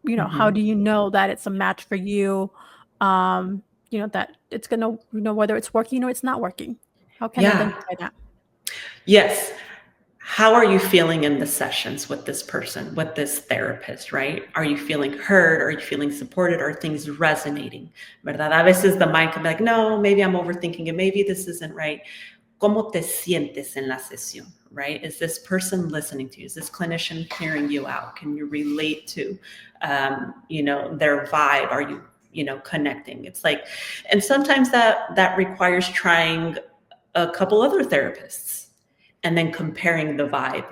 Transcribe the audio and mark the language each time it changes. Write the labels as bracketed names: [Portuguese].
[English] How do you know that it's a match for you? That it's gonna, whether it's working or it's not working. How can I identify that? Yes. How are you feeling in the sessions with this person, with this therapist, right? Are you feeling heard? Are you feeling supported? Are things resonating? [Spanish] ¿Verdad? A veces [English] the mind can be like, no, maybe I'm overthinking it. Maybe this isn't right. [Spanish] ¿Cómo te sientes en la sesión, [English] right? Is this person listening to you? Is this clinician hearing you out? Can you relate to, their vibe? Are you, connecting? It's like, and sometimes that requires trying a couple other therapists and then comparing the vibe.